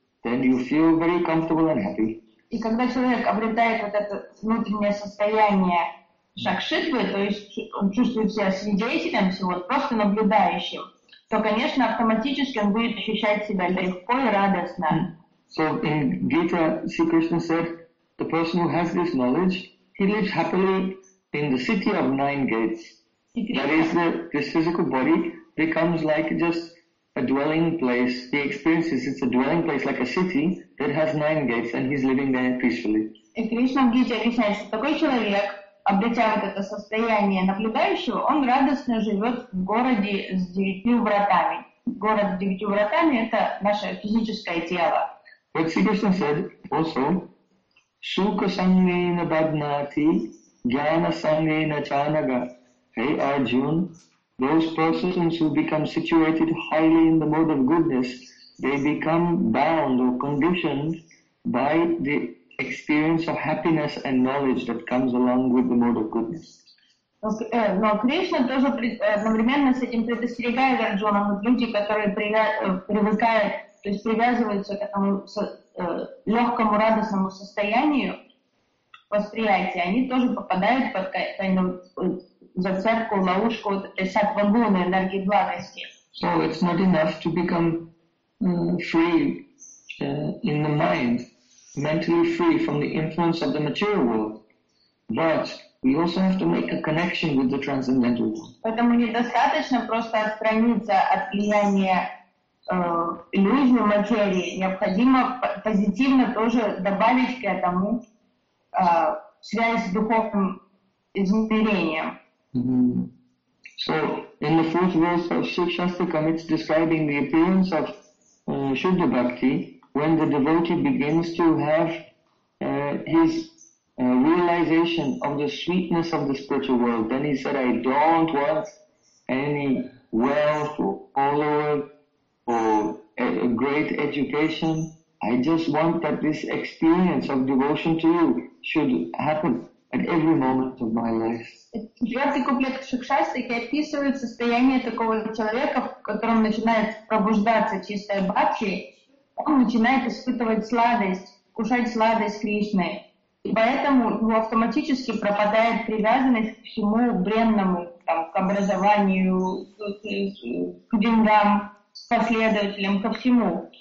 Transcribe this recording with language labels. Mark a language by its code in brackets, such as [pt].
[en] then you feel very comfortable and happy. [ru] И когда человек обретает вот это внутреннее состояние шакшитвы, то есть он чувствует себя свидетелем всего, просто наблюдающим, то, конечно, автоматически он будет ощущать себя легко и радостно. [en] So in Gita, Sri Krishna said, the person who has this knowledge, he lives happily in the city of nine gates. That is, this physical body becomes like just a dwelling place. He experiences it's a dwelling place, like a city that has nine gates, and he's living there peacefully. [ru] И Кришна в Гите объясняет, что такой человек, обретя вот это состояние наблюдающего, он радостно живет в городе с девятью вратами. Город с девятью вратами – это наше физическое тело. [en] But Sri Krishna said also, Sukha Sangena Badnati, Jnana Sangena Chanaga. Hey Arjun, those persons who become situated highly in the mode of goodness, they become bound or conditioned by the experience of happiness and knowledge that comes along with the mode of goodness. [ru] Но Кришна тоже одновременно с этим предостерегает Арджуна, люди, которые привыкают, то есть привязываются к этому легкому радостному состоянию восприятия, они тоже попадают под зацепку, ловушку сатвагуны, энергии благости. [en] So it's not enough to become free in the mind, mentally free from the influence of the material world, but we also have to make a connection with the transcendental world. [ru] Поэтому недостаточно просто отстраниться от влияния иллюзии материи, необходимо позитивно тоже добавить к этому связь с духовным измерением. Mm-hmm. [en] So, in the fourth verse of Sukshastakam, it's describing the appearance of Shuddha Bhakti when the devotee begins to have his realization of the sweetness of the spiritual world. Then he said, I don't want any wealth or power or a great education. I just want that this experience of devotion to you should happen at every moment of my life. [ru] Четвертый куплет Шукшастики описывает состояние такого человека, в котором начинает пробуждаться чистая бхакти, он начинает испытывать сладость, кушать сладость Кришны. И поэтому его автоматически пропадает привязанность к всему бренному, там, к образованию, к деньгам, к последователям, ко всему.